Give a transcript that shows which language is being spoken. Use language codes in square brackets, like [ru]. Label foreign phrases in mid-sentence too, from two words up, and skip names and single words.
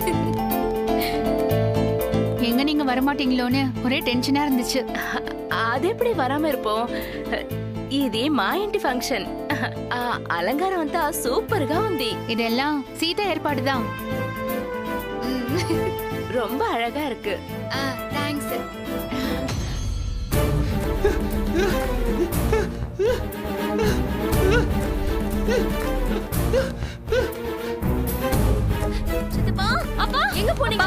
[ta] எங்க நீங்க வரமாட்டீங்களோன்னு ஒரே டென்ஷனா இருந்துச்சு. அது எப்படி வராம இருப்போம்? [te] ఇది మా ఇంటి ఫంక్షన్. అలంకారం అంతా సూపర్ గా ఉంది. [ta] இதெல்லாம் சீதா ஏற்பாடுதான். ரொம்ப அழகா இருக்கு. தேங்க்ஸ். சித்தப்பா அப்பா எங்க போனீங்க?